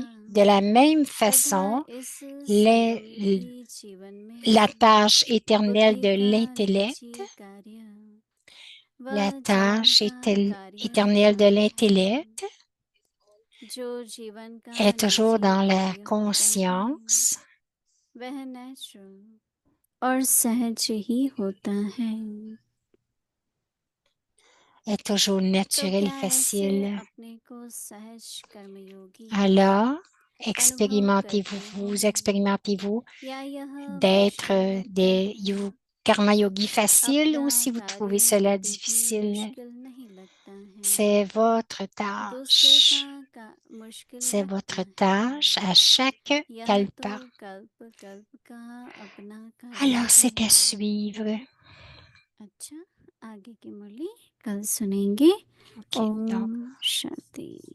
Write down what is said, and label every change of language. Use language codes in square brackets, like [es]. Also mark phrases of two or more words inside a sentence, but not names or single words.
[fr] De la même façon, la tâche éternelle de l'intellect, la tâche éternelle de l'intellect est toujours dans la conscience [hi] और सहज ही होता है [fr] est toujours naturel et facile. Alors, expérimentez-vous d'être des [hi] कर्म योगी [fr] faciles ou si vous trouvez cela difficile. C'est votre tâche. C'est votre tâche à chaque kalpa. Alors, c'est à suivre. [hi] अच्छा आगे की मुरली कल सुनेंगे [fr] Okay, donc, [hi] ओम शांति